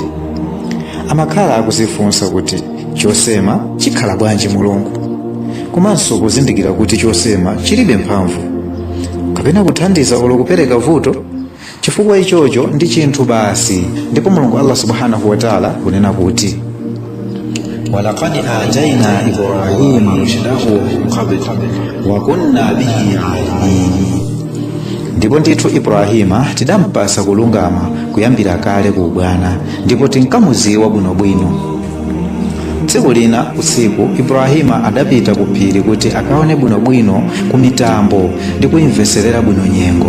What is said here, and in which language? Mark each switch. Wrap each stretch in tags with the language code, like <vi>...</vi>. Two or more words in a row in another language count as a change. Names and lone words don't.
<ny>Amakhala akuzifunsa kuti chosema chikhala bwanji mulungu, komanso kuzindikira kuti chosema chilibe mphamvu kapena kuthandiza olo kupereka vuto. Chifukwa ichocho ndi chinthu basi, ndipo Mulungu Allah</ny> <ar>سبحانه وتعالى</ar> <ny>kunena kuti</ny> <ar>ولقد آتينا إبراهيم رشده قبل وكنا به عالمين.</ar> <ny>Ndipo ndithu Ibrahima tidampasa kulungama kuyambira kale ku ubwana, ndipo tinkamuziwa bwinobwino. Tsiku lina usiku Ibrahima adapita ku phiri kuti akaone bwinobwino ku mitambo ndi kuyimveserera bwino nyengo.</ny>